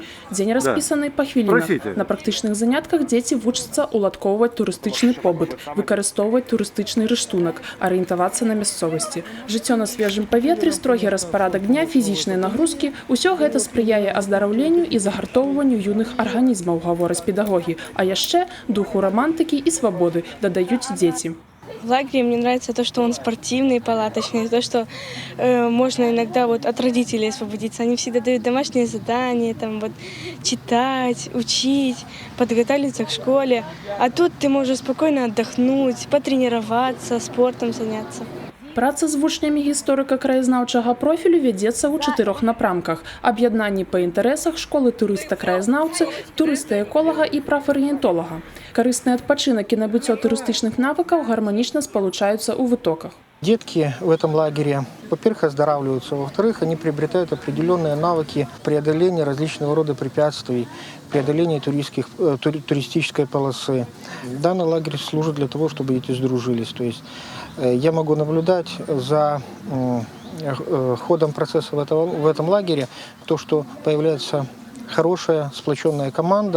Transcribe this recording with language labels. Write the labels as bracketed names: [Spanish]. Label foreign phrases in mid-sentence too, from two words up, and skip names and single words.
[Belarusian] Дзень распісаны па хвілінах. На практычных занятках дзеці вучацца уладкоўваць турыстычны побыт, выкарыстоўваць турыстычны рыштунак, арыентавацца на мясцовасці. Жыццё на свежым паветры, строгі распарадак дня, фізічныя нагрузкі – усё гэта спрыяе аздараўленню і загартоўванню юных арганізмаў, гавораць педагогі. А яшчэ духу романтыкі і свабоды дадаюць дзеці. [Russian] В лагере мне нравится то, что он спортивный, палаточный, то, что можно иногда от родителей освободиться. Они всегда дают домашние задания, читать, учить, подготовиться к школе. А тут ты можешь спокойно отдохнуть, потренироваться, спортом заняться. [Belarusian] Праца з вучнямі гісторыка-краязнаўчага профілю вядзецца ў 4 напрамках: аб'яднанні па інтарэсах, школы турыста-краязнаўцы, турыста-эколага і прафарыентолага. Карысны адпачынак і набыццё турыстычных навыкаў гарманічна спалучаюцца ў вытоках. [Russian] Детки в этом лагере, во-первых, оздоравливаются, во-вторых, они приобретают определенные навыки преодоления различного рода препятствий, преодоления туристической полосы. Данный лагерь служит для того, чтобы дети сдружились. То есть я могу наблюдать за ходом процесса в этом лагере, то, что появляется хорошая сплоченная команда.